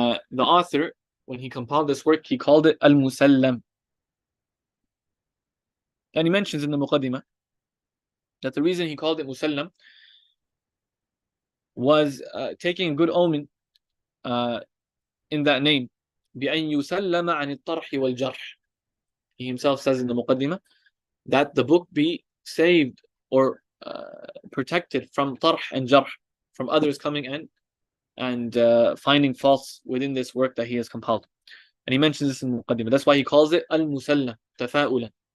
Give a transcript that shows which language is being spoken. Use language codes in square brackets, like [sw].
[en] The author, when he compiled this work, he called it al-Musallam. And he mentions in the Muqaddimah that the reason he called it Musallam was taking a good omen in that name. [ar] بأن يسلم عن الطرح والجرح. [en] He himself says in the Muqaddimah that the book be saved or protected from tarh and jarh, from others coming in and finding faults within this work that he has compiled. And he mentions this in the Muqaddimah. That's why he calls it al-Musallam, tafa'ulan.